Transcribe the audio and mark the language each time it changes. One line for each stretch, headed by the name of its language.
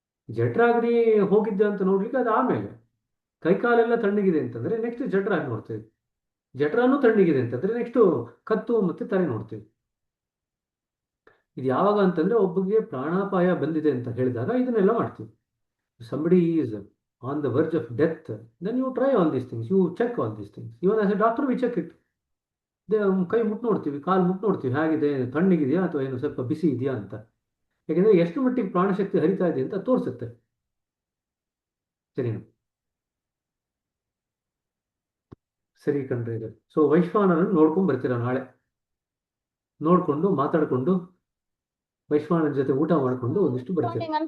Kannada: ಜಠರಾಗ್ನಿ ಹೋಗಿದ್ದೆ ಅಂತ ನೋಡ್ಲಿಕ್ಕೆ ಅದು ಆಮೇಲೆ. ಕೈಕಾಲೆಲ್ಲ ತಣ್ಣಗಿದೆ ಅಂತಂದ್ರೆ ನೆಕ್ಸ್ಟ್ ಜಠರಾಗ್ನಿ ನೋಡ್ತೇವೆ. ಜಠರಾನು ತಣ್ಣಗಿದೆ ಅಂತಂದ್ರೆ ನೆಕ್ಸ್ಟ್ ಕತ್ತು ಮತ್ತೆ ತಲೆ ನೋಡ್ತೇವೆ. ಇದು ಯಾವಾಗ ಅಂತಂದ್ರೆ ಒಬ್ಬರಿಗೆ ಪ್ರಾಣಾಪಾಯ ಬಂದಿದೆ ಅಂತ ಹೇಳಿದಾಗ ಇದನ್ನೆಲ್ಲ ಮಾಡ್ತೀವಿ.
English: somebody is on the verge of death, then you try all these things, you check all these things. Even as a doctor we check it.
Kannada: ಕೈ ಮುಟ್ಟು ನೋಡ್ತೀವಿ, ಕಾಲು ಮುಟ್ಟು ನೋಡ್ತೀವಿ, ಹೇಗಿದೆ, ತಣ್ಣಗಿದೆಯಾ ಅಥವಾ ಏನು ಸ್ವಲ್ಪ ಬಿಸಿ ಇದೆಯಾ ಅಂತ. ಯಾಕೆಂದ್ರೆ ಎಷ್ಟು ಮಟ್ಟಿಗೆ ಪ್ರಾಣಶಕ್ತಿ ಹರಿತಾ ಇದೆ ಅಂತ ತೋರಿಸುತ್ತೆ. ಸರಿನಾ? ಸರಿ ಕಣ್ರಿ ಇದು. ಸೊ ವೈಶ್ವಾನರನ್ನು ನೋಡ್ಕೊಂಡು ಬರ್ತೀರಾ ನಾಳೆ. ನೋಡ್ಕೊಂಡು ಮಾತಾಡ್ಕೊಂಡು ವೈಶ್ವಾನರ ಜೊತೆ ಊಟ ಮಾಡ್ಕೊಂಡು ಒಂದಿಷ್ಟು ಬರ್ತೀರಾ.